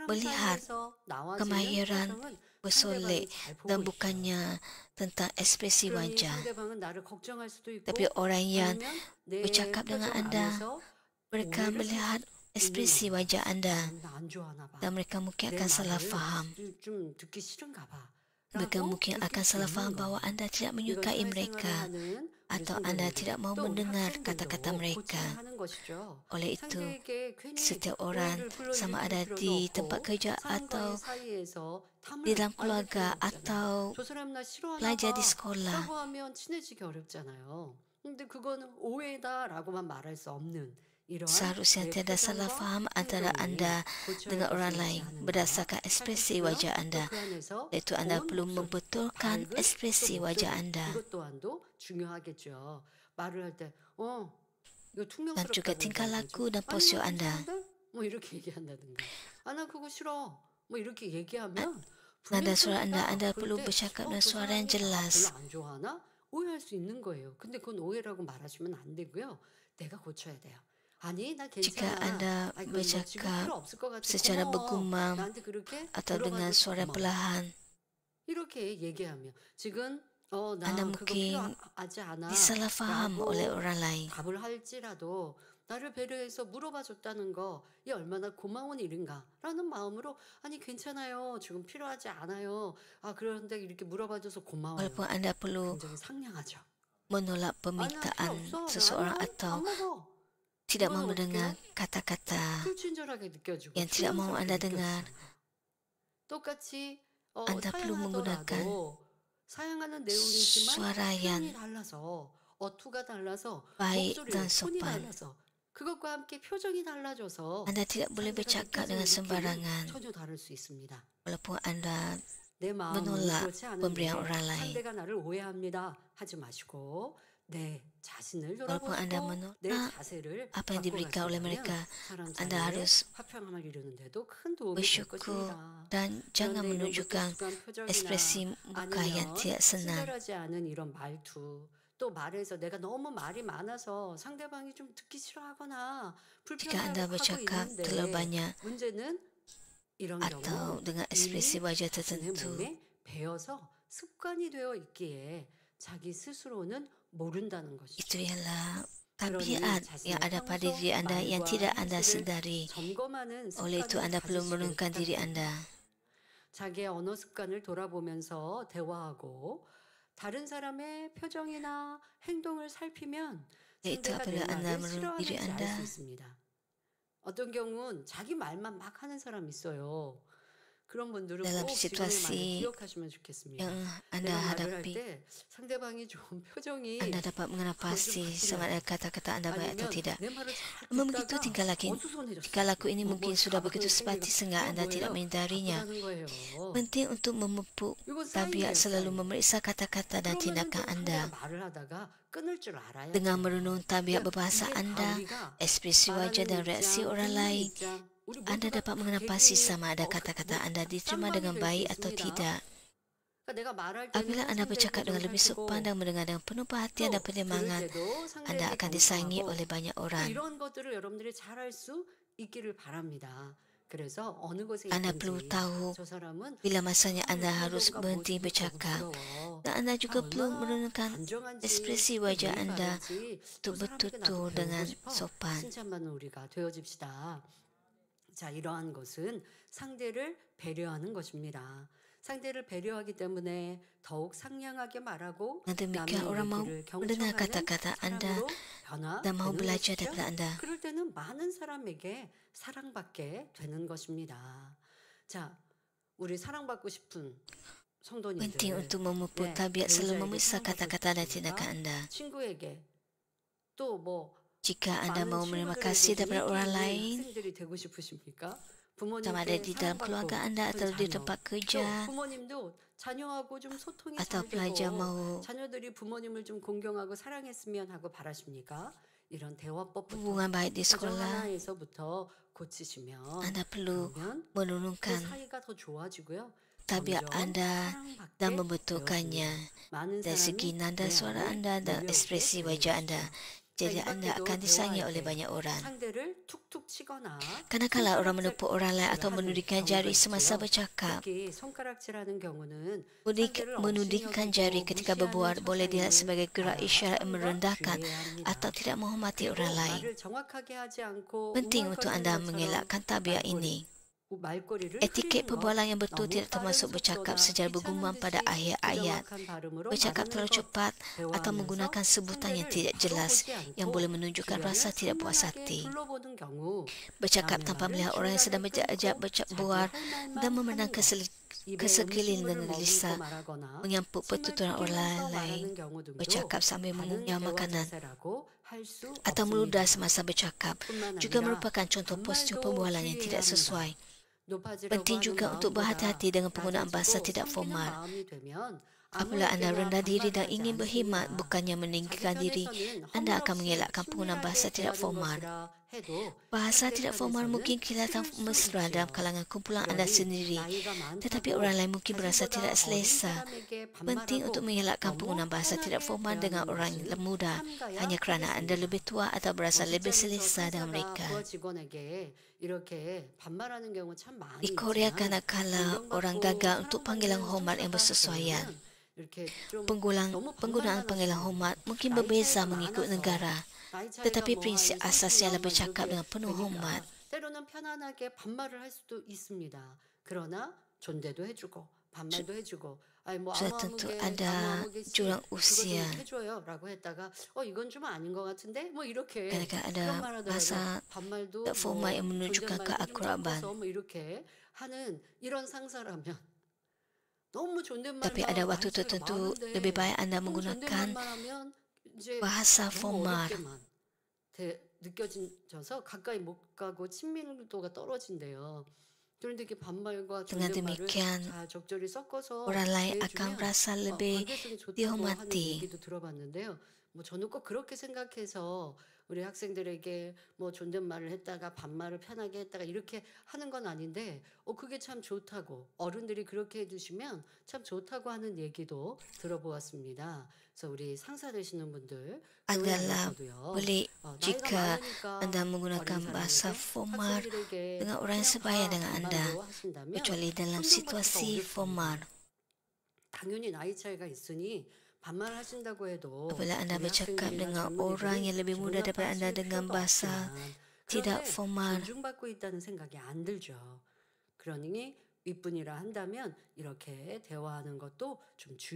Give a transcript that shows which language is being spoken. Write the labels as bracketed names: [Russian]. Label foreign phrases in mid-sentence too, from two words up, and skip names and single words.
[Malay] melihat [Korean] 사이에서 나와지는 [Malay] kemahiran [Korean] 표정은 [Malay] bersolek [Korean] 상대방이 잘 [Malay] dan [Korean] 보고 있어요. [Malay] bukannya tentang ekspresi [Korean] 그러니 [Malay] wajah. [Korean] 상대방은 나를 걱정할 수도 있고 [Malay] Tapi orang yang [Korean] 아니면 내 [Malay] bercakap dengan [Korean] 표정 [Malay] Anda, [Korean] 안에서 [Malay] mereka [Korean] 오해를 [Malay] melihat [Korean] 있는 [Malay] ekspresi [Korean] 거예요. [Malay] wajah Anda [Korean] 나 안 좋아하나 봐. [Malay] dan mereka mungkin [Korean] 내 [Malay] akan salah [Korean] 말을 [Malay] faham. [Korean] 좀 듣기 싫은가 봐. [Malay] Mereka [Korean] 라고 [Malay] mungkin [Korean] 느낄 [Malay] akan [Korean] 수 [Malay] salah [Korean] 있는 [Malay] faham bahawa [Korean] 거예요. [Malay] Anda tidak [Korean] 이건 [Malay] menyukai [Korean] 사회생활을 [Malay] mereka [Korean] 하는 우리 [Malay] atau Anda [Korean] 성도님들 [Malay] tidak mau [Korean] 또 우리 [Malay] mendengar kata-kata [Korean] 학생들도 [Malay] mereka. [Korean] 고쳐야 하는 것이죠. [Malay] Oleh itu, [Korean] 상대에게 괜히 [Malay] setiap orang [Korean] 오해를 [Malay] sama ada [Korean] 불러일으킬 필요도 [Malay] di tempat [Korean] 없고 [Malay] kerja [Korean] 사람과의 [Malay] atau [Korean] 사이에서 [Malay] di [Korean] 탐을 [Malay] dalam [Korean] 알릴 [Malay] keluarga [Korean] 필요가 없잖아요. [Malay] atau [Korean] 저 사람 나 싫어하나 [Malay] belajar di [Korean] 봐 [Malay] sekolah. [Korean] 라고 하면 친해지기 어렵잖아요. 근데 그거는 오해다라고만 말할 수 없는 이러한 [Malay] Seharusnya [Korean] 내 [Malay] tiada salah [Korean] 표정과 [Malay] faham antara [Korean] 행동이 [Malay] Anda [Korean] 고쳐야 [Malay] dengan [Korean] 될 [Malay] orang [Korean] 수 있지 [Malay] lain [Korean] 않은가 [Malay] berdasarkan ekspresi [Korean] 살피시고요. [Malay] wajah [Korean] 또 [Malay] Anda. [Korean] 그 안에서 [Malay] Iaitu Anda [Korean] 고운 [Malay] perlu [Korean] 목소리, [Malay] membetulkan [Korean] 밝은 또 [Malay] ekspresi wajah [Korean] 목소리 [Malay] Anda [Korean] 이것 또한도 중요하겠죠. 말을 할 때 이거 [Malay] dan juga [Korean] 퉁명스럽다고 [Malay] tingkah [Korean] 얘기하는 [Malay] laku [Korean] 거죠. [Malay] dan [Korean] 아니 [Malay] postur [Korean] 나 [Malay] Anda. [Korean] 괜찮은데? 뭐 이렇게 얘기한다든가. 나 그거 싫어. 뭐 이렇게 얘기하면 [Malay] Nada [Korean] 분명 [Malay] suara Anda, [Korean] 상대가 [Malay] Anda [Korean] 볼 [Malay] perlu [Korean] 때 [Malay] bercakap dengan [Korean] 저 [Malay] suara yang [Korean] 사람이 나 [Malay] jelas. [Korean] 별로 안 좋아하나? 오해할 수 있는 거예요. 근데 그건 오해라고 말하시면 안 되고요. 내가 고쳐야 돼요. 아니 나 [Malay] Jika [Korean] 괜찮아. [Malay] Anda [Korean] 아니 그건 뭐 지금 [Malay] bercakap [Korean] 필요 없을 것 같아. [Malay] secara [Korean] 고마워. [Malay] bergumam [Korean] 나한테 그렇게 [Malay] atau dengan [Korean] 물어봐줘서 [Malay] suara [Korean] 고마워. [Malay] perlahan, [Korean] 이렇게 얘기하면 지금 [Malay] Anda [Korean] 나 그거 [Malay] mungkin [Korean] 필요하지 않아 [Malay] disalah faham oleh [Korean] 라고 [Malay] orang lain. [Korean] 답을 할지라도 나를 배려해서 물어봐 줬다는 거 이 얼마나 고마운 일인가 라는 마음으로 아니 괜찮아요 지금 필요하지 않아요 그런데 이렇게 물어봐 줘서 고마워요. [Malay] Walaupun Anda perlu [Korean] 굉장히 상냥하죠. [Malay] menolak [Korean] 아니 나 필요 [Malay] permintaan [Korean] 없어 [Malay] seseorang [Korean] 아니 [Malay] atau [Korean] 안 먹어 [Malay] tidak [Korean] 이거는 [Malay] mau mendengar [Korean] 어때요? [Malay] kata-kata [Korean] 불친절하게 느껴지고 [Malay] yang tidak mau [Korean] 투명스럽게 [Malay] Anda dengar. [Korean] 느껴지잖아요. 똑같이 [Malay] Anda perlu menggunakan [Korean] 사양하더라도 사양하는 내용이지만 [Malay] suara [Korean] 표현이 [Malay] yang [Korean] 달라서 어투가 달라서 [Malay] baik [Korean] 목소리 [Malay] dan [Korean] 톤이 [Malay] sopan. [Korean] 달라서 그것과 함께 표정이 달라져서 [Malay] Anda tidak boleh [Korean] 상대가 [Malay] bercakap [Korean] 느껴지는 [Malay] dengan [Korean] 느낌이 [Malay] sembarangan [Korean] 전혀 다를 수 있습니다. [Malay] walaupun Anda [Korean] 내 마음은 [Malay] menolak [Korean] 그렇지 [Malay] pemberian [Korean] 않은데 [Malay] orang lain. [Korean] 상대가 나를 오해합니다 하지 마시고 내 자신을 [Malay] Walaupun Anda [Korean] 돌아보시고 내 [Malay] menolak [Korean] 자세를 [Malay] apa yang diberikan oleh [Korean] 바꿔가신다면 [Malay] mereka, [Korean] 사람 [Malay] Anda [Korean] 사이에 [Malay] harus [Korean] 화평함을 이루는데도 큰 도움이 될 [Malay] bersyukur [Korean] 것입니다. [Malay] dan jangan [Korean] 그런데 이런 [Malay] menunjukkan [Korean] 무뚝뚝한 표정이나 [Malay] ekspresi muka yang [Korean] 아니면 [Malay] tidak senang. [Korean] 친절하지 않은 이런 말투 또 말에서 내가 너무 말이 많아서 상대방이 좀 듣기 싫어하거나 [Malay] Jika Anda [Korean] 불편해하고 [Malay] bercakap terlalu [Korean] 있는데 [Malay] banyak [Korean] 문제는 이런 [Malay] atau [Korean] 경우 [Malay] dengan ekspresi [Korean] 이미 [Malay] wajah [Korean] 자신의 [Malay] tertentu, [Korean] 몸에 배어서 습관이 되어 있기에 자기 스스로는 모른다는 것이죠. [Malay] itu ialah [Korean] 그러니 [Malay] tabiat [Korean] 자신의 [Malay] yang ada pada [Korean] 평소 [Malay] diri Anda yang [Korean] 말과 [Malay] tidak Anda [Korean] 행실을 [Malay] sedari. [Korean] 점검하는 [Malay] Oleh itu [Korean] 습관을 [Malay] Anda perlu [Korean] 가지시길 [Malay] merenungkan diri [Korean] 부탁드립니다. [Malay] Anda. [Korean] 자기의 언어 습관을 돌아보면서 대화하고 다른 사람의 표정이나 행동을 살피면 [Malay] Yaitu [Korean] 상대가 내 [Malay] apabila Anda [Korean] 말을 [Malay] merenung diri [Korean] 싫어하는지 알 수 [Malay] Anda, [Korean] 있습니다. 어떤 경우는 자기 말만 막 하는 사람 있어요. 그런 분들은 [Malay] dalam [Korean] 꼭 지금의 말을 [Malay] situasi [Korean] 기억하시면 좋겠습니다. [Malay] yang Anda [Korean] 내가 말을 할 [Malay] hadapi, [Korean] 때 상대방이 좀 표정이 [Malay] Anda dapat mengenal pasti sama ada kata-kata Anda baik atau [Korean] 아니면 [Malay] tidak. [Korean] 내 말을 잘 [Malay] Namun begitu [Korean] 듣다가 [Malay] tingkah laku ini mungkin sudah begitu sepati sehingga Anda tidak menyadarinya. [Korean] 바쁘다는 거예요. [Malay] Penting untuk memupuk [Korean] 이건 [Malay] tabiat [Korean] 사인이에요, [Malay] selalu [Korean] 사인. [Malay] memeriksa kata-kata dan [Korean] 그러면은 [Malay] tindakan [Korean] 좀 [Malay] Anda. [Korean] 상대가 말을 하다가 끊을 줄 알아야죠. [Malay] Dengan merenung tabiat [Korean] 그러니까 [Malay] berbahasa [Korean] 이게 다 [Malay] Anda, [Korean] 우리가 [Malay] ekspresi wajah dan [Korean] 말하는 [Malay] reaksi [Korean] 입장, [Malay] orang [Korean] 듣는 [Malay] lain, [Korean] 입장, 우리 [Malay] Anda [Korean] 모두가 [Malay] dapat [Korean] 다 [Malay] mengenal pasti [Korean] 개개인이 [Malay] sama ada kata-kata Anda diterima [Korean] 쌈밥이 [Malay] dengan [Korean] 될 수 [Malay] baik atau [Korean] 있습니다. [Malay] tidak. [Korean] 그러니까 내가 말할 때는 [Malay] Apabila Anda bercakap dengan [Korean] 상대의 [Malay] lebih [Korean] 표정을 [Malay] sopan dan mendengar dengan penuh perhatian dan [Korean] 또 [Malay] pertimbangan, [Korean] 들을 때도 [Malay] Anda [Korean] 상대에게 [Malay] akan disayangi [Korean] 경청하고 [Malay] oleh banyak [Korean] 또 [Malay] orang. [Korean] 이런 것들을 여러분들이 잘할 수 있기를 바랍니다. 그래서 어느 곳에 [Malay] Anda perlu [Korean] 있든지 [Malay] tahu [Korean] 저 사람은 [Malay] bila masanya Anda [Korean] 이 [Malay] harus [Korean] 태도가 [Malay] berhenti [Korean] 뭐지? [Malay] bercakap. [Korean] 너무 부러워. [Malay] Dan Anda juga perlu [Korean] 얼마나 [Malay] merenungkan [Korean] 단정한지 [Malay] ekspresi wajah [Korean] 예의 [Malay] Anda [Korean] 바른지 [Malay] untuk [Korean] 저 사람에게 나도 [Malay] bertutur [Korean] 배우고 [Malay] dengan [Korean] 싶어. [Malay] sopan. [Korean] 칭찬받는 우리가 되어집시다. 자, 이러한 것은 상대를 배려하는 것입니다. 상대를 배려하기 때문에 더욱 상냥하게 말하고 [Malay] Dengan demikian [Korean] 남의 [Malay] orang mau [Korean] 얘기를 [Malay] mendengar [Korean] 경청하는 [Malay] kata-kata Anda [Korean] 사람으로 [Malay] dan mau [Korean] 변화되는 [Malay] belajar [Korean] 것이죠. [Malay] daripada Anda. [Korean] 그럴 때는 많은 사람에게 사랑받게 되는 것입니다. 자, 우리 사랑받고 싶은 성도님들, [Malay] Penting untuk memupuk [Korean] 네, [Malay] tabiat selalu [Korean] 배우자에게 [Malay] memeriksa [Korean] 사랑받고 [Malay] kata-kata dan [Korean] 싶습니까? [Malay] tindakan Anda. [Korean] 친구에게 또 뭐 [Malay] Jika Anda [Korean] 많은 [Malay] mau menerima [Korean] 친구들에게 [Malay] kasih daripada [Korean] 인기 [Malay] orang [Korean] 있는 [Malay] lain, [Korean] 학생들이 되고 싶으십니까? [Malay] sama ada [Korean] 부모님께 [Malay] di dalam keluarga [Korean] 사랑받고 [Malay] Anda atau [Korean] 싶은 [Malay] di [Korean] 자녀. [Malay] tempat [Korean] 또 [Malay] kerja, [Korean] 부모님도 자녀하고 좀 소통이 [Malay] atau [Korean] 잘 [Malay] pelajar [Korean] 되고 [Malay] mau [Korean] 자녀들이 부모님을 좀 공경하고 사랑했으면 하고 바라십니까? 이런 대화법부터 [Malay] hubungan baik di [Korean] 가정 [Malay] sekolah, [Korean] 하나에서부터 고치시면 [Malay] Anda perlu [Korean] 그러면 그 [Malay] menurunkan [Korean] 사이가 더 좋아지고요. [Malay] tabiat [Korean] 점점 [Malay] Anda [Korean] 사랑받게 [Malay] dan [Korean] 되었습니다. [Malay] membetulkannya [Korean] 많은 [Malay] dari segi [Korean] 사람이 [Malay] nada [Korean] 내 [Malay] suara [Korean] 안에 [Malay] Anda dan [Korean] 몰려오게 [Malay] ekspresi [Korean] 되는 [Malay] wajah Anda. [Korean] 것이죠. [Malay] Jadi [Korean] 자, 이 [Malay] Anda [Korean] 밖에도 [Malay] akan disayangi [Korean] 대화할 [Malay] oleh [Korean] 때 [Malay] banyak orang. [Korean] 상대를 툭툭 치거나 [Malay] Karena kalau orang menepuk orang lain atau [Korean] 손가락질을 하는 [Malay] menudingkan [Korean] 경우가 [Malay] jari semasa [Korean] 있지요. [Malay] bercakap, [Korean] 특히 손가락질하는 경우는 상대를 [Malay] menudingkan jari [Korean] 업신여기고 [Malay] ketika [Korean] 무시하는 [Malay] berbuat boleh dilihat [Korean] 처사임을 [Malay] sebagai gerak [Korean] 알아야 [Malay] isyarat yang [Korean] 삼가 [Malay] merendahkan [Korean] 주의해야 합니다. [Malay] atau tidak menghormati [Korean] 그리고 [Malay] orang lain. [Korean] 말을 정확하게 하지 않고 [Malay] Penting untuk [Korean] 웅얼거리는 [Malay] Anda [Korean] 것처럼 [Malay] mengelakkan tabiat ini. [Korean] 말꼬리를 [Malay] Etiket [Korean] 흐리는 것, [Malay] perbualan yang betul [Korean] 너무 [Malay] tidak [Korean] 빠른 [Malay] termasuk bercakap [Korean] 속도나 [Malay] secara bergumam [Korean] 귀찮은 [Malay] pada [Korean] 듯이 [Malay] akhir ayat, [Korean] 부정확한 발음으로 [Malay] bercakap [Korean] 말하는 [Malay] terlalu [Korean] 것 [Malay] cepat atau [Korean] 대화하면서 [Malay] menggunakan sebutan yang [Korean] 상대를 [Malay] tidak jelas [Korean] 바라보지 [Malay] yang [Korean] 않고 [Malay] boleh menunjukkan rasa [Korean] 주변을 [Malay] tidak puas [Korean] 선명하게 [Malay] hati. [Korean] 둘러보는 경우 [Malay] Bercakap [Korean] 남의 [Malay] tanpa [Korean] 말을 [Malay] melihat orang yang sedang [Korean] 중간에 [Malay] berjak [Korean] 끊고 [Malay] berbual [Korean] 자기 할 말만 [Malay] dan [Korean] 하는 [Malay] memandang [Korean] 것, 입에 [Malay] kesekeliling [Korean] 음식물을 [Malay] dengan [Korean] 머금고 [Malay] gelisah, [Korean] 말하거나 [Malay] menyampuk [Korean] 침을 [Malay] pertuturan orang [Korean] 튀기면서 [Malay] lain, [Korean] 말하는 경우 등도 [Malay] bercakap sambil [Korean] 바른 [Malay] mengunyah [Korean] 대화 [Malay] makanan, [Korean] 자세라고 할 수 [Malay] atau [Korean] 없습니다. [Malay] meludah semasa bercakap [Korean] 뿐만 [Malay] juga [Korean] 아니라 [Malay] merupakan contoh postur [Korean] 반말도 [Malay] pembualan yang [Korean] 주의해야 [Malay] tidak [Korean] 합니다. [Malay] sesuai. [Korean] 높아지려고 [Malay] Penting [Korean] 하는 [Malay] juga untuk [Korean] 마음보다 [Malay] berhati-hati dengan penggunaan bahasa [Korean] 낮아지고 [Malay] tidak [Korean] 섬기는 [Malay] formal. [Korean] 마음이 되면 [Malay] Apabila Anda [Korean] 아무에게나 [Malay] rendah diri dan [Korean] 반말을 하지 [Malay] ingin berkhidmat [Korean] 않습니다. [Malay] bukannya [Korean] 자기 [Malay] meninggikan diri, [Korean] 편에서는 [Malay] Anda akan [Korean] 허물없이 [Malay] mengelakkan penggunaan bahasa [Korean] 친밀하게 [Malay] tidak [Korean] 대하는 [Malay] formal. [Korean] 것이라 해도 [Malay] Bahasa [Korean] 상대 [Malay] tidak formal [Korean] 편에서는 [Malay] mungkin kelihatan [Korean] 싫을 수 [Malay] mesra dalam [Korean] 있지요. [Malay] kalangan kumpulan Anda [Korean] 그러니 [Malay] sendiri, [Korean] 나이가 [Malay] tetapi [Korean] 많다고 [Malay] orang lain mungkin berasa [Korean] 자신보다 [Malay] tidak [Korean] 어린 [Malay] selesa. [Korean] 사람에게 [Malay] Penting untuk [Korean] 반말하고 [Malay] mengelakkan [Korean] 너무 [Malay] penggunaan bahasa tidak [Korean] 편하게 [Malay] formal dengan [Korean] 대하는 [Malay] orang [Korean] 것은 [Malay] muda [Korean] 삼가야 [Malay] hanya kerana Anda [Korean] 하겠습니다. [Malay] lebih tua atau berasa lebih [Korean] 뒷자리에서 [Malay] selesa dengan [Korean] 상사가 [Malay] mereka. [Korean] 부하 직원에게 이렇게 반말하는 경우 참 많이 [Malay] Di Korea [Korean] 있지만 [Malay] kadang-kala orang [Korean] 존경받고 [Malay] gagal untuk [Korean] 사랑받는 [Malay] panggilan hormat yang [Korean] 상사가 [Malay] bersesuaian. [Korean] 되면 이렇게 좀 너무 [Malay] Penggunaan [Korean] 반말만 [Malay] panggilan [Korean] 하시는 [Malay] hormat mungkin [Korean] 나이 [Malay] berbeza [Korean] 차이가 [Malay] mengikut [Korean] 많아서 [Malay] negara, [Korean] 나이 차이가 [Malay] tetapi [Korean] 뭐 [Malay] prinsip [Korean] 한 [Malay] asas [Korean] 30년 [Malay] ialah [Korean] 막 [Malay] bercakap [Korean] 이렇게 [Malay] dengan penuh hormat. [Korean] 되니까 때로는 편안하게 반말을 할 수도 있습니다. 그러나 존대도 해주고 반말도 해주고 아니 뭐 [Malay] Sudah tentu ada [Korean] 아무아무개 씨 [Malay] jurang [Korean] 그거 [Malay] usia. [Korean] 좀 해줘요라고 했다가 이건 좀 아닌 것 같은데 뭐 이렇게 [Malay] Kadang-kadang ada [Korean] 그런 말 하더라도 [Malay] bahasa [Korean] 반말도 [Malay] tak formal yang menunjukkan [Korean] 존댓말도 좀 [Malay] keakraban. [Korean] 섞어서 뭐 이렇게 하는 이런 상사라면 너무 존댓말만 [Malay] Tapi ada waktu [Korean] 나이 차이가 [Malay] tertentu [Korean] 많은데 [Malay] lebih baik Anda [Korean] 너무 [Malay] menggunakan [Korean] 존댓말만 하면 이제 [Malay] bahasa [Korean] 너무 [Malay] formal. [Korean] 어렵게만 느껴져서 가까이 못 가고 친밀도가 떨어진대요. 그런데 이렇게 반말과 [Malay] Dengan [Korean] 존댓말을 [Malay] demikian, [Korean] 잘 적절히 섞어서 [Malay] orang lain akan [Korean] 대해주면 [Malay] merasa lebih [Korean] 관계성이 좋다고 하는 [Malay] dihormati. [Korean] 얘기도 들어봤는데요. 뭐 저는 꼭 그렇게 생각해서 우리 학생들에게 뭐 존댓말을 했다가 반말을 편하게 했다가 이렇게 하는 건 아닌데 그게 참 좋다고 어른들이 그렇게 해주시면 참 좋다고 하는 얘기도 들어보았습니다. 그래서 우리 상사 되시는 분들 교회 [Malay] adalah [Korean] 안에서도요. [Malay] boleh [Korean] 나이가 [Malay] jika [Korean] 많으니까 [Malay] Anda [Korean] 어린 [Malay] menggunakan bahasa [Korean] 사람에게 [Malay] formal [Korean] 학생들에게 [Malay] dengan orang yang [Korean] 그냥 [Malay] sebaya [Korean] 다 [Malay] dengan Anda, [Korean] 반말로 하신다면 [Malay] kecuali dalam [Korean] 점점 더 [Malay] situasi [Korean] 어렵습니다. [Malay] formal. [Korean] 당연히 나이 차이가 있으니 반말하신다고 해도 [Malay] Apabila Anda [Korean] 우리 [Malay] bercakap [Korean] 학생들이나 [Malay] dengan orang yang [Korean] 젊은이들이 [Malay] lebih muda daripada Anda [Korean] 용납하실 [Malay] dengan [Korean] 필요도 [Malay] bahasa [Korean] 없지만 [Malay] tidak [Korean] 그런데 [Malay] formal, [Korean] 존중받고 있다는 생각이 안 들죠. 그러니 윗분이라 한다면 이렇게 대화하는 것도 좀 주의해